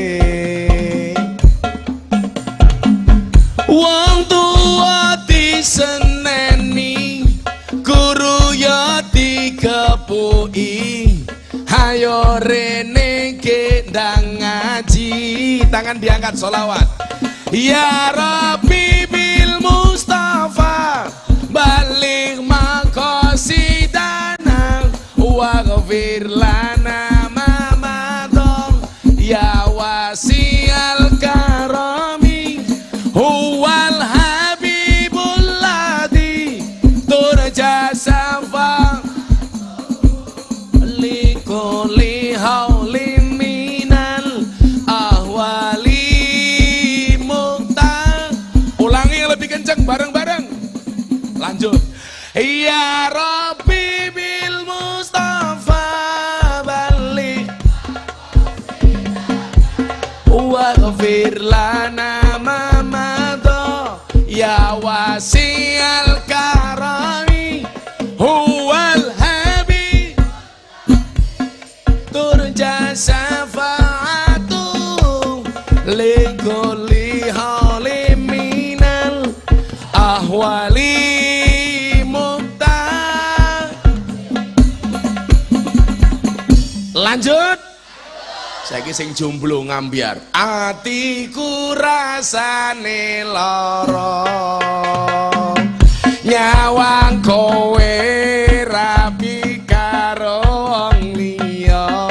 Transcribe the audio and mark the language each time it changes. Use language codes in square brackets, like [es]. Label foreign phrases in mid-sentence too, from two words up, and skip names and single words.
[jv] Wong tua diseneni, guru ya dikepuki. Hayo rene kendang ngaji, tangan diangkat sholawat. [ar] يا ربي بالمصطفى بلغ مقاصدنا واغفر لنا ما مضى يا واسع الكرم هو الحبيب الذي ترجى شفا لكل هول من الأهوال. [jv] Kenceng bareng-bareng. Lanjut. [ar] يا ربي بالمصطفى بلغ واغفر لنا ما مضى يا واسع الكرم هو الحبيب ترجى شفاعته لكل حليم أهوال مقتا. [jv] Lanjut. Saiki sing jomblo ngambiar. Atiku rasane lara, nyawang kowe rabi karo wong liya.